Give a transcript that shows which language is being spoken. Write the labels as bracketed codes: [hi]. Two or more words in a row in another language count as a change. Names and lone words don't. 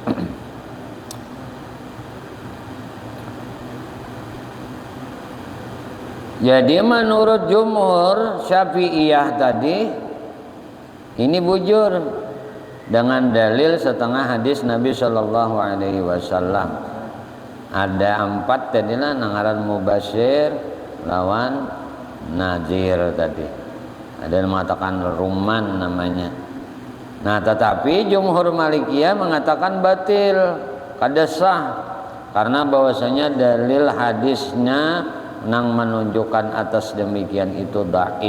[id] Jadi menurut jumhur Syafi'iyah tadi ini bujur dengan dalil setengah hadis Nabi Shallallahu Alaihi Wasallam. [bjn] Ada 4 tadilah nangaran mubashir lawan nazir tadi. [id] Ada yang mengatakan ruman namanya. Nah tetapi jumhur Malikiyah mengatakan batil, kada sah karena bahwasanya dalil hadisnya nang menunjukkan atas demikian itu dhaif.